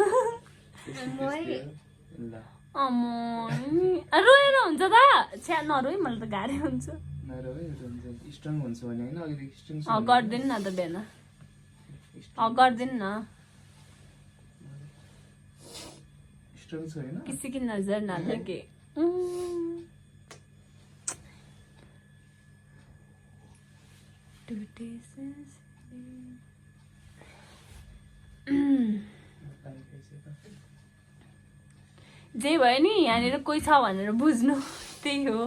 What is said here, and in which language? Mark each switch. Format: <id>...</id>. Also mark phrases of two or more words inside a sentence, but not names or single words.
<ne>ल रोएर हुन्छ त छ्या नरोइ मलाई त गाह्रै हुन्छ स्ट्रङ हुन्छ भने होइन अलिकति स्ट्रङ गरिदिनु न त बेना गरिदिनु न स्ट्रङ छ होइन</ne> <hi>किसी की नजर ना लगे</hi> <ne>जे भयो नि यहाँनिर कोही छ भनेर बुझ्नु त्यही हो।</ne>